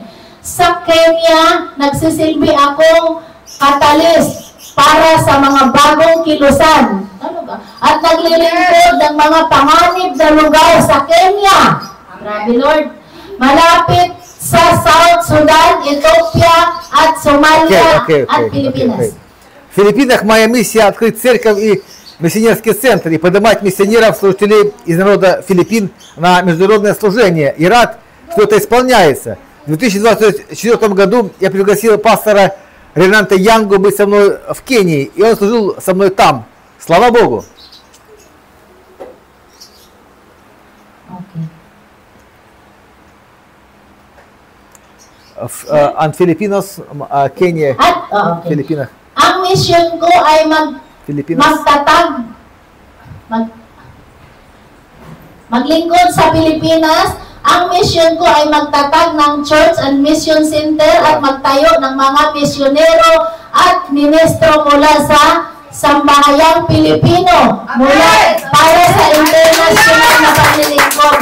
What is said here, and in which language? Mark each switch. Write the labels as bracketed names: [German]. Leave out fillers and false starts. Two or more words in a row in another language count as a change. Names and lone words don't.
[Filipino] Sa Kenya, nagsisilbi akong catalyst para sa mga bagong kilusan. At naglilingkod ng mga panganib na lugar sa Kenya. Grabe Lord. Malapit sa South Sudan, Ethiopia at Somalia at Pilipinas. [Russian] В Филиппинах моя миссия открыть церковь и миссионерский центр и поднимать миссионеров, служителей из народа Филиппин на международное служение. И рад, что это исполняется. В 2024 году я пригласил пастора Ренанта Янгу быть со мной в Кении, и он служил со мной там. Слава Богу! В Филиппинос, Кения, Филиппинах. [Filipino] Ang mission ko ay maglingkod sa Pilipinas. Ang mission ko ay magtatag ng [English] Church and Mission Center [Filipino] at magtayo ng mga misyonero at ministro mula sa Sambahayang Pilipino mula para sa international na paglilingkod.